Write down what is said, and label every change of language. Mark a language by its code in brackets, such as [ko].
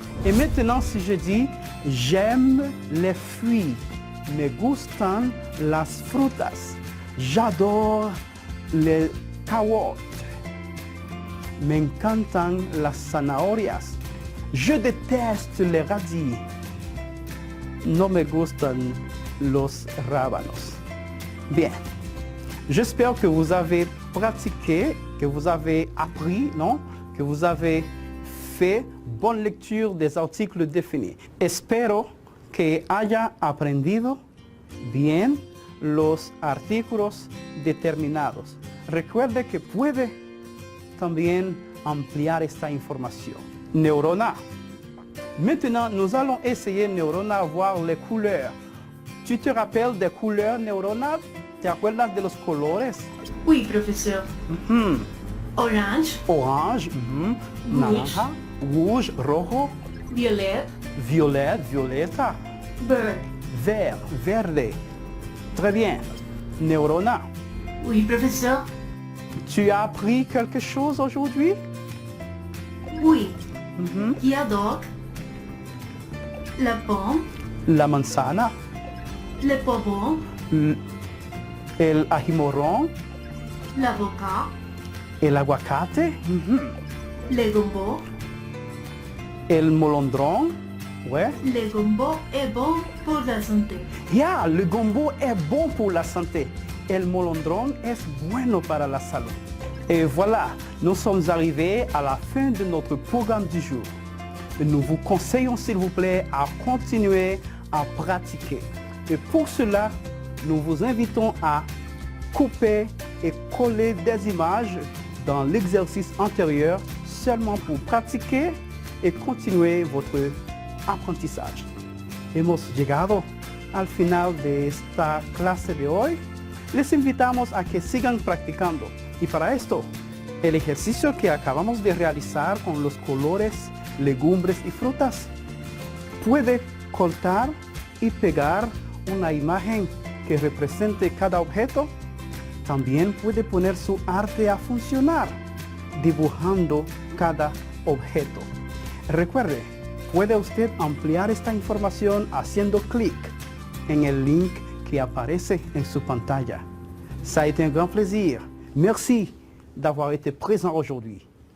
[fr] Et maintenant, si je dis j'aime les fruits, [es] me gustan las frutas, [fr] j'adore les carottes, [es] me encantan las zanahorias, [fr] je déteste les radis, [es] no me gustan los rábanos. [fr] Bien, j'espère que vous avez pratiqué, que vous avez appris, non? Que vous avez fait bonne lecture des artículos définis. [es] Espero que haya aprendido bien los artículos determinados. Recuerde que puede también ampliar esta información. Neurona. [fr] Maintenant, nous allons essayer, Neurona, voir les couleurs. Tu te rappelles des couleurs, Neurona? [es] ¿Te acuerdas de los colores? [fr] Oui, professeur. Orange, Orange, naranja, rouge, rojo, violet, violette, violeta, vert. vert, verde. Très bien. Neurona, Oui, professeur. tu as appris quelque chose aujourd'hui? Oui. Qui adore la pomme, [es] La manzana, [fr] le poivron, [es] el ajimorón, [fr] l'avocat, [es] el aguacate, [fr] le gombo. [es] el molondrón. Ouais. [fr] Le gombo est bon pour la santé. Ya, le gombo es bon pour la santé. [es] El molondrón es bueno para la salud. [fr] Et voilà, nous sommes arrivés à la fin de notre programme du jour. Nous vous conseillons, s'il vous plaît, à continuer à pratiquer. Et pour cela, nous vous invitons à couper et coller des images dans l'exercice antérieur seulement pour pratiquer et continuer votre aprendizaje. [es] Hemos llegado al final de esta clase de hoy. Les invitamos a que sigan practicando. Y para esto, el ejercicio que acabamos de realizar con los colores, legumbres y frutas, puede cortar y pegar una imagen que represente cada objeto. También puede poner su arte a funcionar, dibujando cada objeto. Recuerde, puede usted ampliar esta información haciendo clic en el link que aparece en su pantalla. [fr] Ça a été un grand plaisir. Merci d'avoir été présent aujourd'hui.